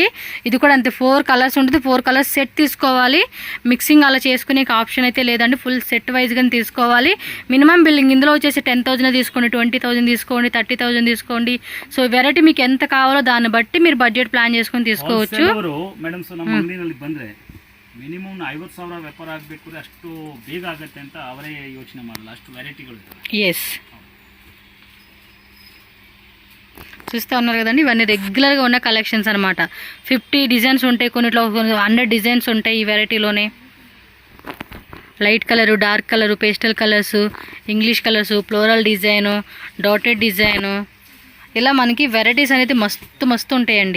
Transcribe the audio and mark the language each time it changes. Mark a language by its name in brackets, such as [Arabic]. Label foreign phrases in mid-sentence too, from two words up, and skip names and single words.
[Telugu] ఇది కూడా అంతే, 4 కలర్స్ ఉంటుంది. 4 [English] colours set [Telugu] తీసుకోవాలి. మిక్సింగ్ అలా చేసుకునే ఆప్షన్ అయితే లేదండి, [English] full set [Telugu] వైజ్గా తీసుకోవాలి. [English] minimum billing [Telugu] ఇందులో వచ్చేసి 10,000 తీసుకోండి, 20,000 తీసుకోండి, 30,000 తీసుకోండి. [English] so variety [Telugu] మీకు ఎంత కావాలో దాన్ని బట్టి మీరు [English] budget plan [Telugu] చేసుకొని తీసుకోవచ్చు. [Kannada] ಮಿನಿಮಮ್ 50,000 ವ್ಯಾಪಾರ ಆಗಬೇಕು, ಅಷ್ಟು ಬೇಗ ಆಗುತ್ತೆ ಅಂತ ಅವರೇ ಯೋಚನೆ ಮಾಡಲ್ಲ, ಅಷ್ಟು ವೆರೈಟಿಗಳು. ಎಸ್, [Telugu] చూస్తూ ఉన్నారు కదండి, ఇవన్నీ రెగ్యులర్గా ఉన్న కలెక్షన్స్ అనమాట. 50 డిజైన్స్ ఉంటాయి, కొన్నిట్లో 100 డిజైన్స్ ఉంటాయి ఈ వెరైటీలోనే. [English] light colour, dark colour, pastel colours, English colours, floral design, dotted design, [Telugu] ఇలా మనకి వెరైటీస్ అనేది మస్తు ఉంటాయండి.